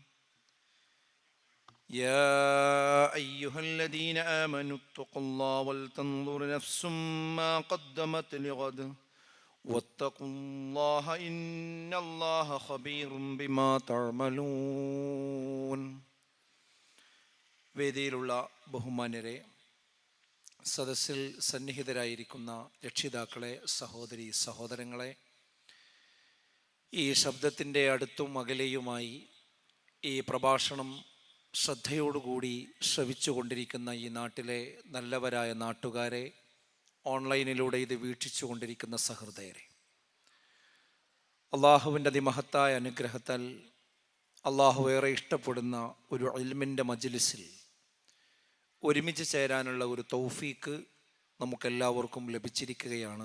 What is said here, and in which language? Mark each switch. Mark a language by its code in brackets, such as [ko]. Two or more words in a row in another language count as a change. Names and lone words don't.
[ar] يا أيها الذين آمنوا اتقوا الله ولتنظر نفس ما قدمت لغد واتقوا الله إن الله خبير بما تعملون. [ml] വേദിയിലുള്ള ബഹുമാന്യരെ, സദസ്സിൽ സന്നിഹിതരായിരിക്കുന്ന രക്ഷിതാക്കളെ, സഹോദരി സഹോദരങ്ങളെ, ഈ ശബ്ദത്തിൻ്റെ അടുത്തും അകലെയുമായി ഈ പ്രഭാഷണം ശ്രദ്ധയോടുകൂടി ശ്രവിച്ചുകൊണ്ടിരിക്കുന്ന ഈ നാട്ടിലെ നല്ലവരായ നാട്ടുകാരെ, ഓൺലൈനിലൂടെ ഇത് വീക്ഷിച്ചു കൊണ്ടിരിക്കുന്ന സഹൃദയരെ, അള്ളാഹുവിൻ്റെ അതിമഹത്തായ അനുഗ്രഹത്താൽ അള്ളാഹു ഏറെ ഇഷ്ടപ്പെടുന്ന ഒരു ഇൽമിൻ്റെ മജ്ലിസിൽ ഒരുമിച്ച് ചേരാനുള്ള ഒരു തൗഫീക്ക് നമുക്കെല്ലാവർക്കും ലഭിച്ചിരിക്കുകയാണ്.